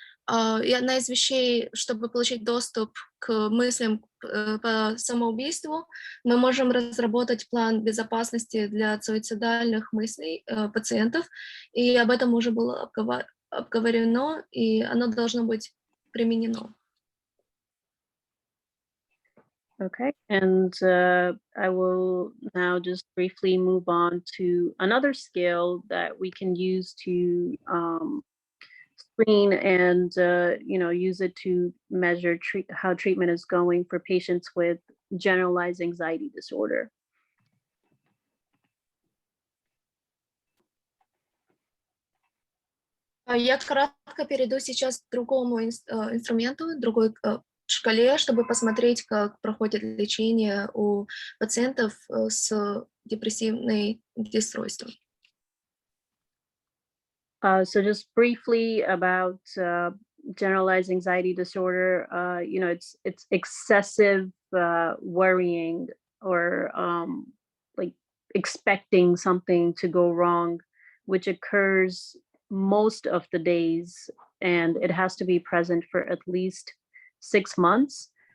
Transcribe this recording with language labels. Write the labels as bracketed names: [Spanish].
[Russian] И одна из вещей, чтобы получить доступ к мыслям по самоубийству, мы можем разработать план безопасности для суицидальных мыслей пациентов, и об этом уже было обговорено, и оно должно быть применено. [English] Okay, and I will now just briefly move on to another scale that we can use to screen and you know, use it to measure how treatment is going for patients with generalized anxiety disorder. [Russian] Я кратко перейду сейчас к другому инструменту, другой шкале, чтобы посмотреть, как проходит лечение у пациентов с депрессивным расстройством. [English] So just briefly about generalized anxiety disorder, you know, it's excessive worrying or like expecting something to go wrong, which occurs most of the days, and it has to be present for at least 6 months.